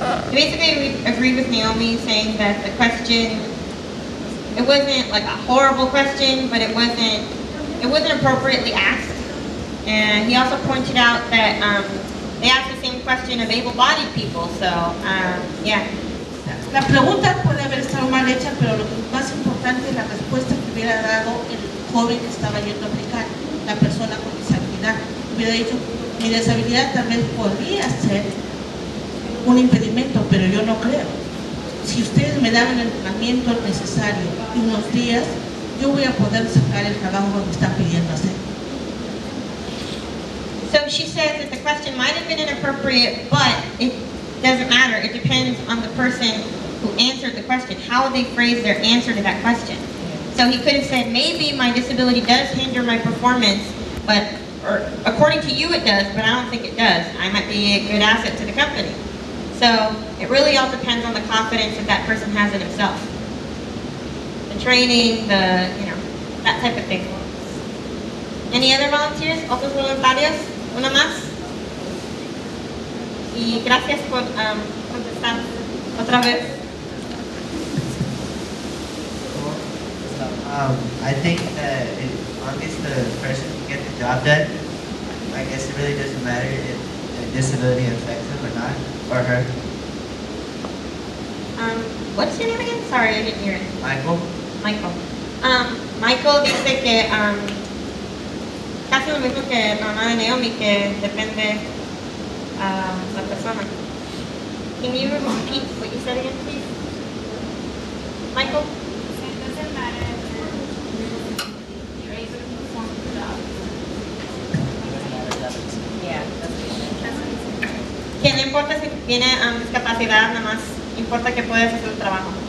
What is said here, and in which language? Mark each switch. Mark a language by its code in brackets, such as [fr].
[en] He basically agreed with Naomi, saying that the question, it wasn't like a horrible question, but it wasn't appropriately asked. And he also pointed out that they asked the same question of able-bodied people, so yeah. [es] La pregunta puede haber estado mal hecha, pero lo más importante es la respuesta que hubiera dado el joven que estaba yendo a aplicar, la persona con discapacidad. Hubiera dicho, mi discapacidad tal vez podría ser un impedimento, pero yo no creo. Si ustedes me dan el entrenamiento necesario y unos días, yo voy a poder sacar el trabajo que me están pidiendo hacer. [en] So she says that the question might have been inappropriate, but it doesn't matter. It depends on the person who answered the question, how they phrased their answer to that question. So he could have said, maybe my disability does hinder my performance, or according to you it does, but I don't think it does. I might be a good asset to the company. So it really all depends on the confidence that that person has in himself. The training, that type of thing. Any other volunteers? [es] ¿Otros voluntarios? ¿Una más? Y gracias por contestar otra vez. [en] I think that as long as the person can get the job done, I guess it really doesn't matter if the disability affects him or not, or her. What's your name again? Sorry, I didn't hear it. Michael? [es] Michael dice que casi lo mismo que la mamá de Naomi, que depende la persona. [en] Can you repeat what you said again, please? Michael? It doesn't matter if you're able to perform the job. Yeah. [es] Que no importa si tiene discapacidad, nada más importa que puedes hacer el trabajo.